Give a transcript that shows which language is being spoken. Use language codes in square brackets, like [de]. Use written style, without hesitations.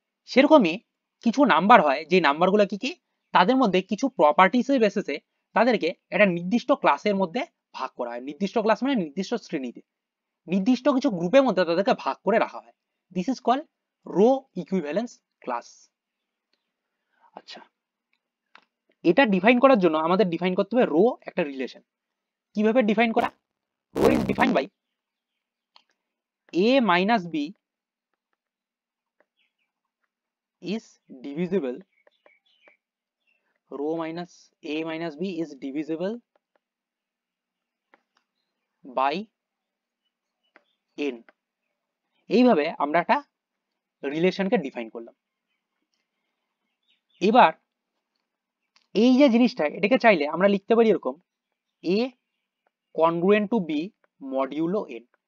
[bn] সেরকমই কিছু নাম্বার হয়, যে নাম্বারগুলো কি তাদের মধ্যে কিছু প্রপার্টিসের বেসিসে তাদেরকে একটা নির্দিষ্ট ক্লাসের মধ্যে ভাগ করা হয়। নির্দিষ্ট ক্লাস মানে নির্দিষ্ট শ্রেণীতে, নির্দিষ্ট কিছু গ্রুপের মধ্যে তাদেরকে ভাগ করে রাখা হয়। [en] this is called [bn] rho equivalence class. আচ্ছা, এটা ডিফাইন করার জন্য আমাদের ডিফাইন করতে হবে রো একটা রিলেশন। কিভাবে ডিফাইন করা? [en] Rho is defined by a minus b is divisible, rho minus a minus b is divisible by n। [bn] এইভাবে আমরা একটা রিলেশনকে ডিফাইন করলাম। এবার এই যে জিনিসটা, এটাকে চাইলে আমরা লিখতে পারি এরকম a congruent to b modulo n।